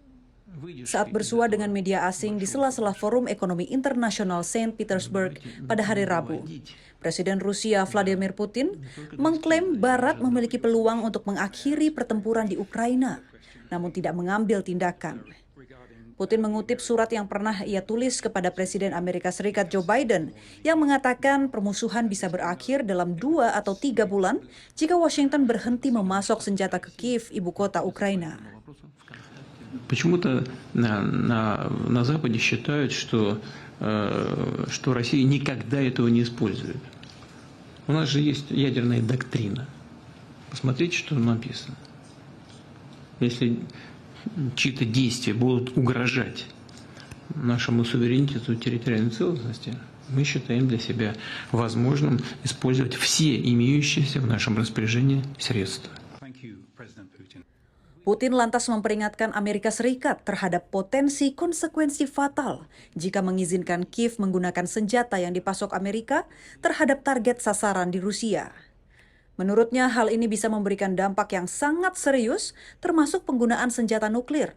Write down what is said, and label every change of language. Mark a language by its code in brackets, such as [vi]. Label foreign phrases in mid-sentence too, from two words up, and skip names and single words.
[id] Saat bersua dengan media asing di sela-sela Forum Ekonomi Internasional Saint Petersburg pada hari Rabu, Presiden Rusia Vladimir Putin mengklaim Barat memiliki peluang untuk mengakhiri pertempuran di Ukraina, namun tidak mengambil tindakan. Putin mengutip surat yang pernah ia tulis kepada Presiden Amerika Serikat Joe Biden yang mengatakan permusuhan bisa berakhir dalam 2 atau 3 bulan jika Washington berhenti memasok senjata ke Kiev, ibu kota Ukraina. [ru] Почему-то на Западе считают, что Россия никогда этого не использует. У нас же есть ядерная доктрина. Посмотрите, что написано. Если чьи-то действия будут угрожать нашему суверенитету и территориальной целостности, мы считаем для себя возможным использовать все имеющиеся в нашем распоряжении средства. [id] Putin lantas memperingatkan Amerika Serikat terhadap potensi konsekuensi fatal jika mengizinkan Kiev menggunakan senjata yang dipasok Amerika terhadap target sasaran di Rusia. Menurutnya hal ini bisa memberikan dampak yang sangat serius termasuk penggunaan senjata nuklir.